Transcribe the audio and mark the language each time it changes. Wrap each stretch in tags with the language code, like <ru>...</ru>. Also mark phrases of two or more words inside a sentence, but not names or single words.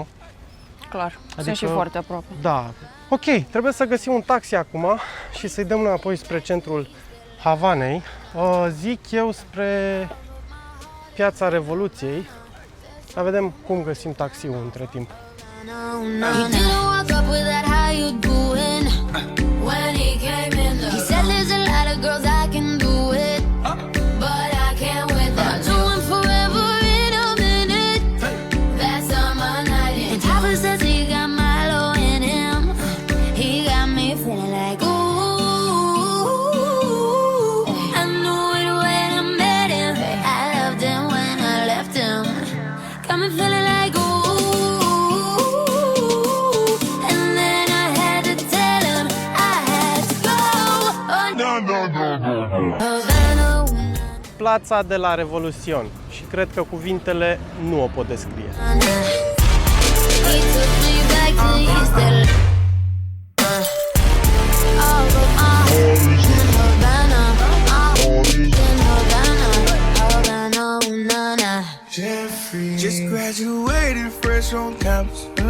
<ro>Clar, sunt Adică- și foarte aproape. Da. Ok, trebuie să găsim un taxi acum și să-i dăm înapoi spre centrul Havanei. Zic eu spre Piața Revoluției. Să vedem cum găsim taxiul între timp.</ro> <en>He didn't walk up with that how you doing when he came in. He said there's a lot of girls I can do it, but I can't with them. I do it forever in a minute. That summer night, and Papa says he got Milo in him. He got me feeling like ooh. I knew it when I met him. I loved him when I left him. Got me feeling like ooh.</en> <ro>Plața de la Revoluțion și cred că cuvintele nu o pot descrie.</ro> <en>Just graduated fresh on campus.</en>